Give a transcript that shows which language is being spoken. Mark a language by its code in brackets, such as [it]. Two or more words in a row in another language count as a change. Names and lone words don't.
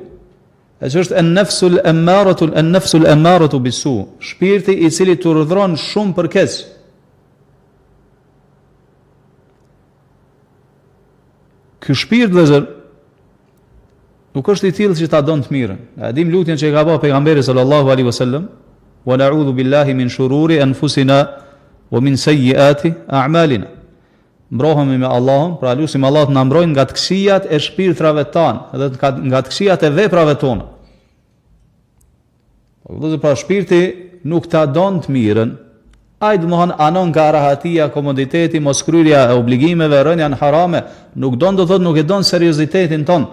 [sq] E që është [ar] النفس الأمارة بالسوء, [sq] shpirti i cili të urdhron shumë për keq. Ky shpirt vëllezër nuk është i tillë që ta don të mirën. E dim lutjen që e ka bërë pejgamberi [ar] صلى الله عليه وسلم, ونعوذ بالله من شرور أنفسنا ومن سيئات أعمالنا. [sq] Mbrohemi me Allahun, pra lutim Allah të na mbrojë nga të këqijat e shpirtrave tanë dhe nga të këqijat e veprave tona. Pra shpirti nuk ta don të mirën, ai domthon anon nga rahatia, komoditeti, moskryrja e obligimeve, rënja në harame, nuk don, do thotë nuk e don seriozitetin ton.